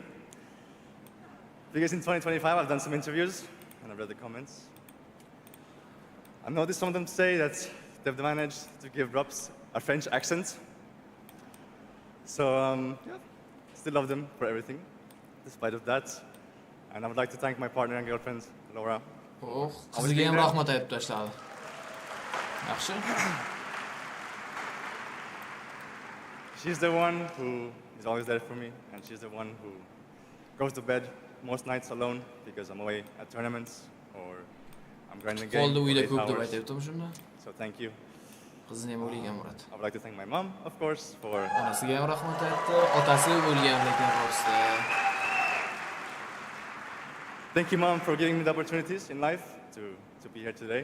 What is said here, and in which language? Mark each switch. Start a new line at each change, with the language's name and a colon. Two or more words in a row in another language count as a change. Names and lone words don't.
English: Because in 2025 I've done some interviews and I've read the comments. I noticed some of them say that they've managed to give Robs a French accent. So still love them for everything, despite of that. And I would like to thank my partner and girlfriend, Laura.
Uzbek: Qizga ham rahmat aytib tashladi. Yaxshi.
English: She's the one who is always there for me, and she's the one who goes to bed most nights alone because I'm away at tournaments or I'm grinding games for 8 hours. So thank you. I would like to thank my mom, of course, for thank you, Mom, for giving me the opportunities in life to be here today.